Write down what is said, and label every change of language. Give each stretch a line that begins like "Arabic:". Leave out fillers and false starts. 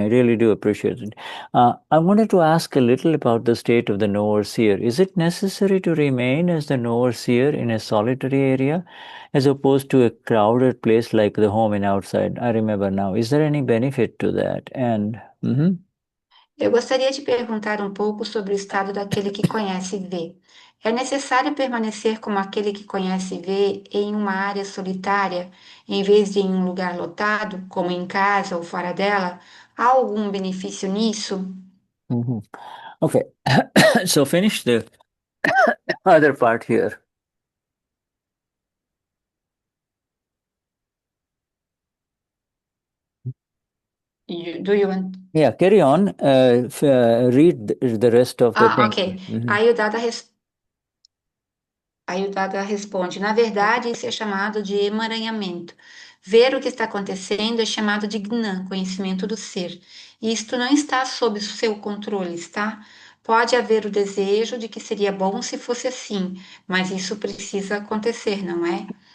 English: I really do appreciate it. I wanted to ask a little about the state of the Knower-Seer. Is it necessary to remain as the Knower-Seer in a solitary area, as opposed to a crowded place like the home and outside? I remember now. Is there any benefit to that? And
Portuguese: Eu gostaria de perguntar um pouco sobre o estado daquele que conhece e vê. É necessário permanecer como aquele que conhece e vê em uma área solitária, em vez de em um lugar lotado, como em casa ou fora dela? Há algum benefício nisso?
English: Okay, so finish the other part here. Do you want? Yeah, carry on. Read the rest of the thing. Ok.
Portuguese: Aí o Dada responde: na verdade, isso é chamado de emaranhamento. Ver o que está acontecendo é chamado de Gnan, conhecimento do ser. E isto não está sob o seu controle, está? Pode haver o desejo de que seria bom se fosse assim, mas isso precisa acontecer, não é?